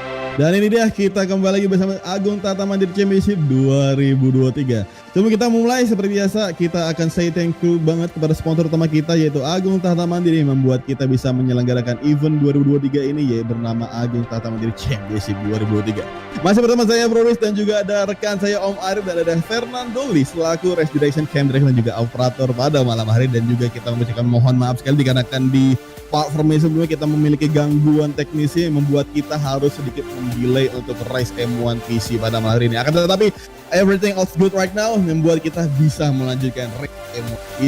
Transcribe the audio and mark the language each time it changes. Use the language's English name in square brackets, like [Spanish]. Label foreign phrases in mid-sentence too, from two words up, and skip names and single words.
[Indonesian] Dan ini dia kita kembali lagi bersama Agung Tata Mandiri Championship 2023. Sebelum kita mulai seperti biasa kita akan [English] say thank you [Indonesian] banget kepada sponsor utama kita yaitu Agung Tata Mandiri yang membuat kita bisa menyelenggarakan event 2023 ini yaitu bernama Agung Tata Mandiri Championship 2023. Masih bersama saya Bro Riz dan juga ada rekan saya Om Arif dan ada Fernando Lee selaku [English] Race Direction Camp Director [Indonesian] dan juga operator pada malam hari, dan juga kita mengucapkan mohon maaf sekali dikarenakan di platform sebelumnya kita memiliki gangguan teknis yang membuat kita harus sedikit mendelay untuk race M1 PC pada malam hari ini. Akan tetapi [English] everything else good right now [Indonesian] membuat kita bisa melanjutkan race M1 PC.